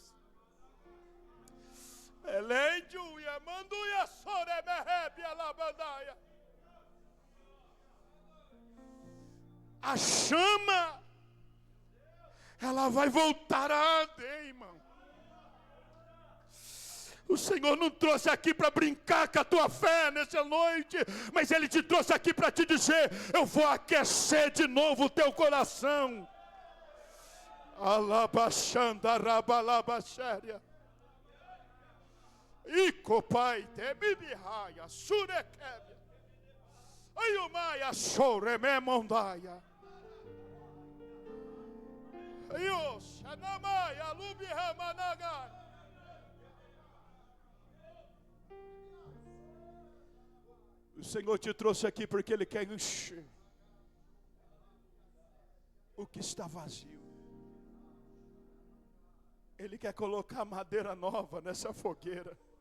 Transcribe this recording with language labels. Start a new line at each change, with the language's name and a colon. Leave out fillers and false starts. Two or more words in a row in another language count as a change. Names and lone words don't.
Portuguese: A chama, ela vai voltar a arder, irmão. O Senhor não trouxe aqui para brincar com a tua fé nessa noite, mas Ele te trouxe aqui para te dizer: eu vou aquecer de novo o teu coração. Alabaxanda rabalabashéria. Icopai temibihaya surekébia. Ayumaya sorememondaia. Ayos anamaya lubihamanagai. O Senhor te trouxe aqui porque Ele quer encher o que está vazio. Ele quer colocar madeira nova nessa fogueira.